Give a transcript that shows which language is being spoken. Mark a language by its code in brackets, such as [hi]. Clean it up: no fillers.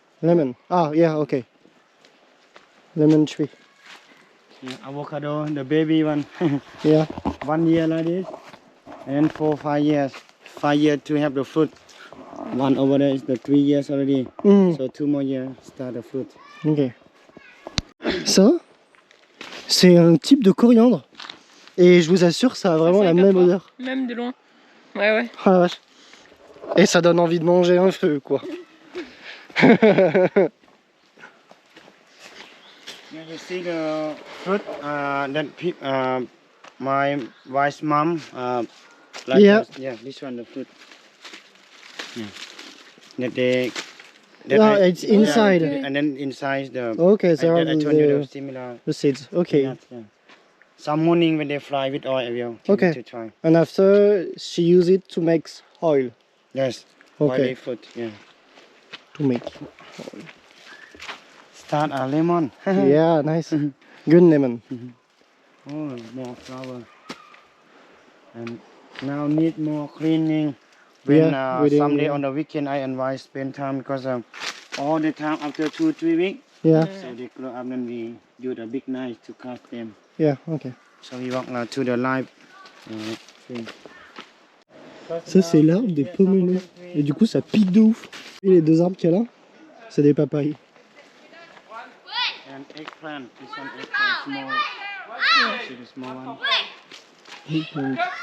[en] Lemon. Ah, yeah, okay. Lemon tree. Yeah, avocado, the baby one. Yeah. 1 year like this. And 4 or 5 years. 5 years to have the fruit. One over there is the 3 years already. Mm. So 2 more years start the fruit. Ok. [fr] Ça, c'est un type de coriandre. Et je vous assure, ça a vraiment la même odeur. Même de loin. Ouais, ouais. Oh la vache. Et ça donne envie de manger un feu, quoi. [en] Yeah, you see the fruit that my wife's mom like Yeah. us. Yeah, this one the fruit. Yeah. That they. No, it's inside. And then inside the. Okay, I so told you the similar. the seeds. Okay. nuts, yeah. Some morning when they fry with oil, will Okay. to try. And after, she use it to make oil. Yes. Okay. Oily fruit. Yeah. To make. Start a lemon. Yeah, nice. Good lemon. Oh, more flower. And now need more cleaning. When Yeah, we someday didn't- on the weekend I and wife spend time because all the time after 2-3 weeks, Yeah, so they grow up and we use a big knife to cut them. yeah, ok. So we walk to the live thing. [fr] Ça, c'est l'arbre des pomelos. Et du coup, ça pique de ouf. Et les deux arbres qu'il y a là, c'est des papayes. [en] And eggplant, this one eggplant, small. See the small one?